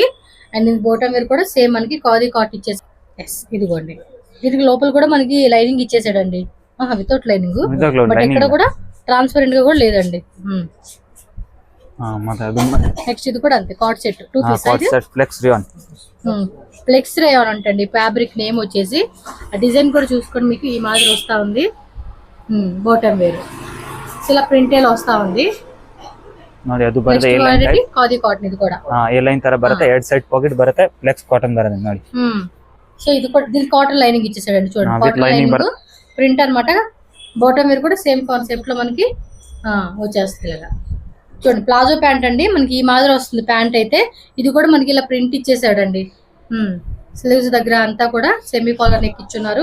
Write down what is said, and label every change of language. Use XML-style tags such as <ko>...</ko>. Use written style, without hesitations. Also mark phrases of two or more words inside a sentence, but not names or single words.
<en>and bottom wear</en> <te>కూడా సేమ్ మనకి</te> <en>khadi cotton</en> <te>ఇచ్చేసి. ఇదిగోండి, దీనికి లోపల కూడా మనకి లైనింగ్ ఇచ్చేసాడండి,</te> <en>without lining, but</en> <te>ఇక్కడ కూడా ట్రాన్స్పరెంట్ గా కూడా లేదండి. నెక్స్ట్ ఇది కూడా అంతే,</te> <en>cot set 2 piece. flex rayon</en> <te>అంటండి</te> <en>fabric name</en> <te>వచ్చేసి. ఆ డిజైన్ కూడా చూసుకోండి, మీకు ఈ మాదిరి వస్తా ఉంది.</te> <en>bottom wear</en> <te>ఇలా ಪ್ರಿಂಟೆಲ್ వస్తా ఉంది</te> <kn>ನೋಡಿ. ಅದು ಬರುತ್ತೆ</kn> <en>A line type khadi cotton.</en> <kn>ಇದು ಕೂಡ</kn> <en>A line</en> <kn>ತರ ಬರುತ್ತೆ, ಎರಡ್</kn> <en>side pocket</en> <kn>ಬರುತ್ತೆ,</kn> <en>flex cotton</en> <kn>ಬರುತ್ತೆ ನೋಡಿ.</kn> <te>సో ఇది కూడా దీనికి</te> <en>cotton lining</en> <te>ఇచ్చేసాడండి చూడండి.</te> <en>cotton lining print</en> <te>అన్నమాట.</te> <en>bottom wear</en> <te>కూడా</te> <en>same concept</en> <te>లో మనకి వచ్చేస్తుంది ఇలా చూడండి.</te> <en>palazzo pant</en> <te>అండి, మనకి ఈ మాదిరి వస్తుంది ప్యాంట్ అయితే. ఇది కూడా మనకి ఇలా ప్రింట్ ఇచ్చేసాడండి. స్లీవ్స్ దగ్గర అంతా కూడా</te> <en>semi collar neck</en> <te>ఇచ్చున్నారు.</te>